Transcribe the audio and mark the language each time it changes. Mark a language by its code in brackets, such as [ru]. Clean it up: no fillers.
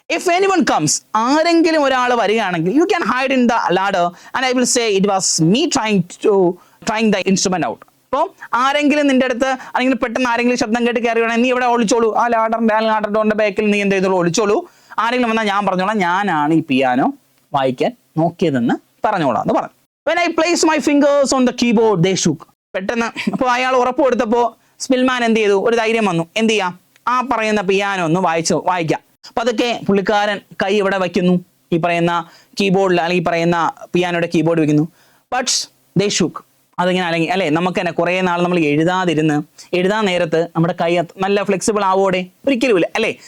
[en] if anyone comes, [ml] ആരെങ്കിലും ഒരാൾ വരികയാണെങ്കിൽ, [en] You can hide in the ladder and I will say it was me trying the instrument out. [ml] അപ്പോൾ ആരെങ്കിലും നിന്റെ അടുത്ത്, അല്ലെങ്കിൽ പെട്ടെന്ന് ആരെങ്കിലും ശബ്ദം കേട്ട് കയറുകയാണെങ്കിൽ നീ ഇവിടെ ഒളിച്ചോളൂ, ആ ലാഡർ ഡോറിന്റെ ബാക്കിൽ നീ എന്ത് ചെയ്തോളൂ, ഒളിച്ചോളൂ. ആരെങ്കിലും വന്നാൽ ഞാൻ പറഞ്ഞോളാം, ഞാനാണ് ഈ പിയാനോ വായിക്കാൻ നോക്കിയതെന്ന് പറഞ്ഞോളാം എന്ന് പറഞ്ഞു. [en] When I placed my fingers on the keyboard, they shook. [ml] പെട്ടെന്ന് അപ്പോൾ അയാൾ ഉറപ്പ് കൊടുത്തപ്പോൾ സ്പിൽമാൻ എന്ത് ചെയ്തു, ഒരു ധൈര്യം വന്നു, എന്ത് ചെയ്യാം, ആ പറയുന്ന പിയാനോ ഒന്ന് വായിക്കാം. അപ്പൊ അതൊക്കെ പുള്ളിക്കാരൻ കൈ ഇവിടെ വയ്ക്കുന്നു, ഈ പറയുന്ന കീബോർഡിൽ, അല്ലെങ്കിൽ ഈ പറയുന്ന പിയാനോയുടെ കീബോർഡ് വെക്കുന്നു. [en] But they shook. [ml] അതിങ്ങനെ അല്ലെങ്കിൽ അല്ലേ, നമുക്ക് തന്നെ കുറേ നാൾ നമ്മൾ എഴുതാൻ നേരത്ത് നമ്മുടെ കൈ നല്ല ഫ്ലെക്സിബിൾ ആവോടെ, ഒരിക്കലും ഇല്ല അല്ലേ.